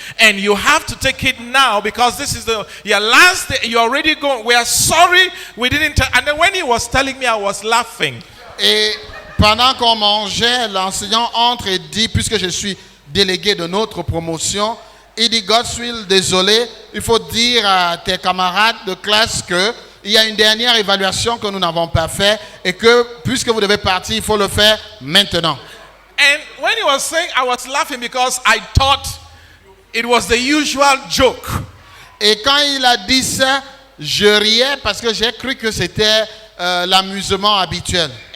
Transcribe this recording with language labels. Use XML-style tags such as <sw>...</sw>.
<en>And you have to take it now because this is your last day. You're already going. We are sorry we didn't. And then when he was telling me, I was laughing.</en> <fr>Et pendant qu'on mangeait, l'enseignant entre et dit, puisque je suis délégué de notre promotion, il dit, Godswill, désolé, il faut dire à tes camarades de classe que il y a une dernière évaluation que nous n'avons pas fait et que puisque vous devez partir, il faut le faire maintenant.</fr> <en>And when he was saying, I was laughing because I thought it was the usual joke.</en> <fr>Et quand il a dit ça, je riais parce que j'ai cru que c'était l'amusement habituel.</fr>